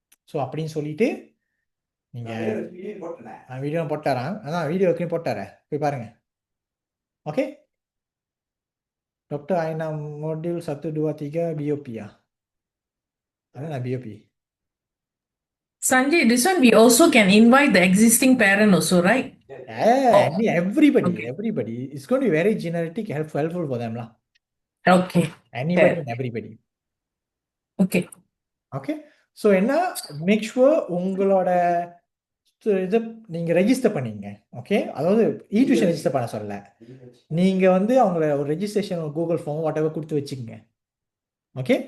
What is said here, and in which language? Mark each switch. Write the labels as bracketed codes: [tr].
[ta] So அப்படின்னு சொல்லிட்டு நீங்கள் வீடியோ போட்டாரான், அதான் வீடியோ போட்டாரே, போய் பாருங்க. ஓகே, டாக்டர் ஐனா மாடியூல் 1, 2, 3 பிஓபியா, அதான் POP. [en] Sanjay, this one we also can invite the existing parent also, right? Everybody. It's going to be very generic, helpful for them lah. Okay. Anybody and everybody. Okay. Okay. [ta] So என்ன, make sure உங்களோட இதை நீங்கள் register பண்ணீங்க. Okay, அதாவது tuition register பண்ண சொல்லல, நீங்கள் வந்து அவங்கள ஒரு registration, Google form [en] whatever [ta] கொடுத்து வச்சுக்கோங்க. [en] okay,